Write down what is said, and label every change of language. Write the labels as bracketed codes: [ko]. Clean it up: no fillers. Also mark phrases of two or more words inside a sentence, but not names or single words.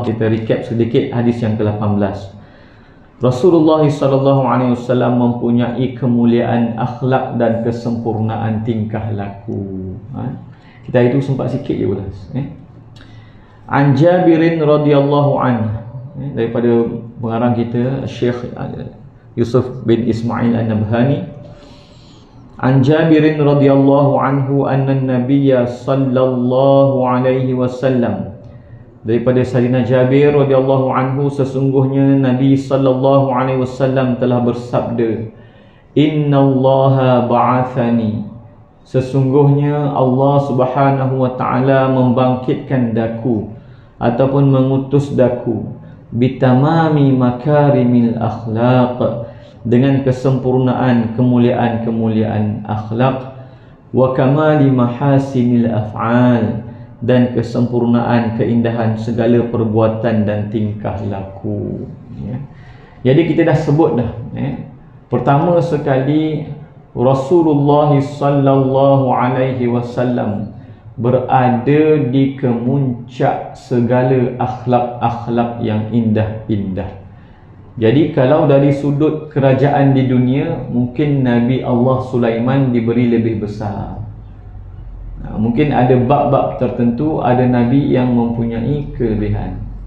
[ms] Kita recap sedikit hadis yang ke-18. Rasulullah [ar] صلى الله عليه وسلم [ms] mempunyai kemuliaan akhlak dan kesempurnaan tingkah laku. Kita itu sempat sikit je ulas. [ar] عن جابر رضي الله عنه, [ms] daripada pengarang kita Syekh Yusuf bin Ismail An-Nabhani. [ar] عن جابر رضي الله عنه أن النبي صلى الله عليه وسلم, [ms] daripada Sayyidina Jabir radhiyallahu anhu, sesungguhnya Nabi [ar] صلى الله عليه وسلم [ms] telah bersabda, innallaha ba'athani, sesungguhnya Allah [ar] سبحانه وتعالى [ms] membangkitkan daku ataupun mengutus daku, [ar] بتمام مكارم الأخلاق, [ms] dengan kesempurnaan kemuliaan-kemuliaan akhlak, [ar] وكمال محاسن الأفعال, [ms] dan kesempurnaan keindahan segala perbuatan dan tingkah laku. Jadi kita dah sebut dah, pertama sekali Rasulullah [ar] صلى الله عليه وسلم [ms] berada di kemuncak segala akhlak-akhlak yang indah-indah. Jadi kalau dari sudut kerajaan di dunia, mungkin Nabi Allah Sulaiman diberi lebih besar. Mungkin ada bab-bab tertentu, ada Nabi yang mempunyai kelebihan.